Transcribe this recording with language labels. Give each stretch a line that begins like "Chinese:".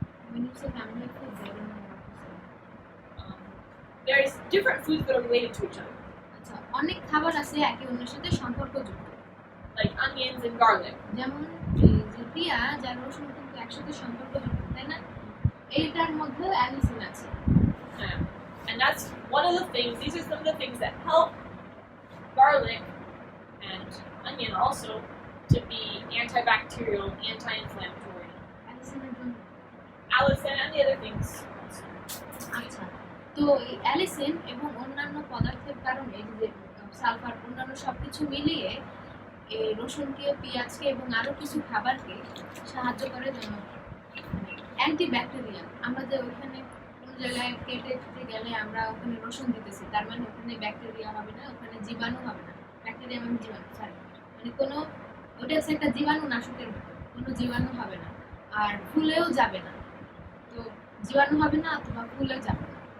English: when you say family of foods I don't know what to say there's different foods that are related to each other
Bangla: আচ্ছা আচ্ছা অনেক খাবার আছে একে অন্যের সাথে সম্পর্কযুক্ত
English: like onions and garlic.
Bangla: যেমন এই যে পেঁয়াজ আর রসুন কিন্তু একসাথে সম্পর্কযুক্ত তাই না এইটার মধ্যে অ্যালিসিন আছে
English: And that's one of the things, these are some of the things that help garlic and onion also to be antibacterial, anti-inflammatory.
Bangla: অ্যালিসিনের জন্য
English: Allicin and the other things.
Bangla: আচ্ছা তো এই অ্যালিসিন এবং অন্যান্য পদার্থের কারণে এই যে সালফার অন্যান্য সবকিছু মিলিয়ে এই রসুনকে পেঁয়াজকে এবং আরো কিছু খাবারকে সাহায্য করে যেমন অ্যান্টিব্যাকটেরিয়াল আমরা যে ওইখানে কোনো জায়গায় কেটে গেলে আমরা ওখানে রসুন দিতেছি তার মানে ওখানে ব্যাকটেরিয়া হবে না ওখানে জীবাণু হবে না ব্যাকটেরিয়া মানে জীবাণু সরি মানে কোনো ওটা হচ্ছে একটা জীবাণু নাশকের মতো কোনো জীবাণু হবে না আর ফুলেও যাবে না তো জীবাণু হবে না অথবা ফুলে যাবে না